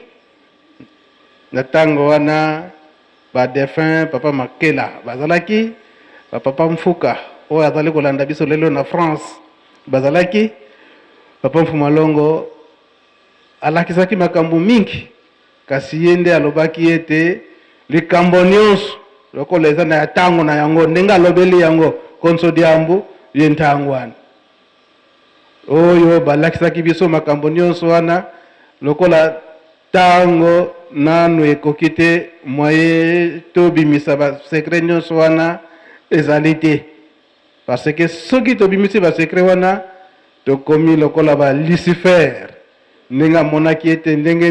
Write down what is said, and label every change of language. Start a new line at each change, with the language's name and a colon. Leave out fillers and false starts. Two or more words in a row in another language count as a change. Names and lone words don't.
Lingala: na tango wana ba défunt papa Makela bazalaki papa Mfuka oyo azali kolanda biso lelo na France bazalaki papa Mfumalongo alakisaki makambo mingi kasi yende alobaki ete likambo nyonso lokola eza na tango na yango ndenge alobeli yango
Kongo: konso diambu yentangwana
Lingala: oyo balakisaki biso makambo nyonso wana lokola tango nanu ekoki te moye tobimisa ba secret nyonso wana ezali te
French: parce que
Lingala: soki tobimisi ba secret wana tokomi lokola ba Lucifer ndenge monaki ete ndenge